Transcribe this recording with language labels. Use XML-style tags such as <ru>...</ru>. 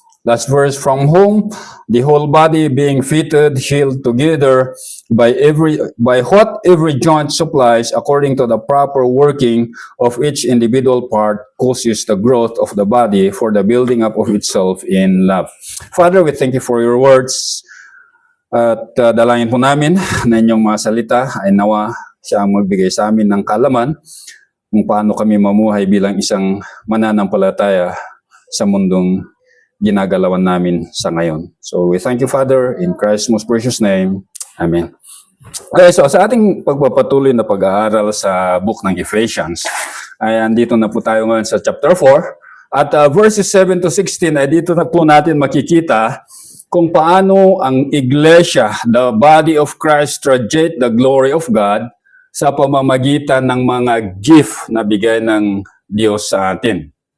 <en>Last verse, from whom the whole body being fitted, healed together by what every joint supplies, according to the proper working of each individual part, causes the growth of the body for the building up of itself in love. Father, we thank You for Your words.</en> <tl>At dalangin po namin na Inyong mga salita ay nawa siya ang magbigay sa amin ng kaalaman kung paano kami mamuhay bilang isang mananampalataya sa mundong ginagalawan namin sa ngayon.</tl> <en>So we thank You, Father, in Christ's most precious name. Amen.</en> <tl>Okay, so sa ating pagpapatuloy na pag-aaral sa book ng Ephesians, ay andito na po tayo ngayon sa chapter 4. At verses 7 to 16 ay dito na po natin makikita kung paano ang iglesia,</tl> <en>the body of Christ, radiate the glory of God</en> <tl>sa pamamagitan ng mga gift na bigay ng Diyos sa atin.</tl>